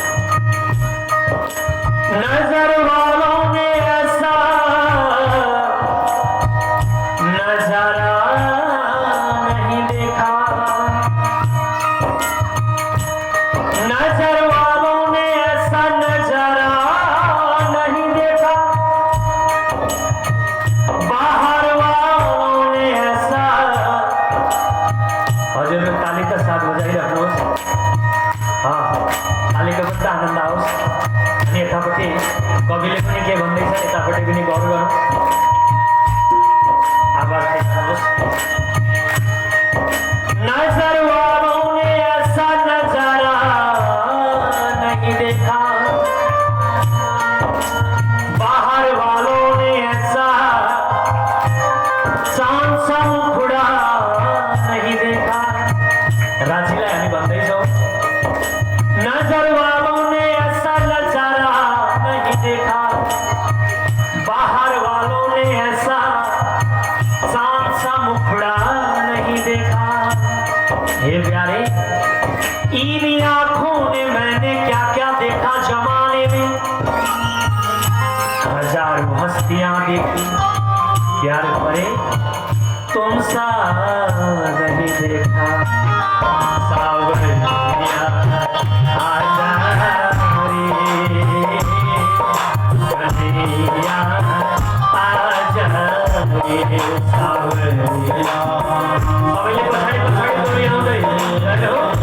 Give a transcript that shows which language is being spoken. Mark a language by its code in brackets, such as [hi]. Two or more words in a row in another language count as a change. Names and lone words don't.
[hi] नजर वालों ने ऐसा नजारा नहीं देखा, नजर वालों ने ऐसा नजारा नहीं देखा, बाहर वालों ने ऐसा। [ne] हजुर तालीका साथ बजाइराख्नुहोस्। तालीको पनि आनन्द आओस्। अनि यतापट्टि कविले पनि के भन्दैछ यतापट्टि पनि गौर गरौँ। आवाज दिनुहोस्। [hi] नजर वालों ने ऐसा नजारा नहीं देखा, बाहर वालों ने ऐसा सा मुखडा नहीं देखा। [ne] राजीलाई हामी भन्दैछौँ, [hi] नजर वालों ने ऐसा नजारा नहीं देखा, बाहर वालों ने ऐसा सा मुखड़ा नहीं देखा। हे प्यारे, इन आंखों ने मैंने क्या क्या देखा जमाने में, हजारों हस्तियां देखी, प्यार भरे तुम सा नहीं देखा। सावरिया आजा रे, [ne] सबैले पछाडि पछाडि दौडिआउँदै हेलो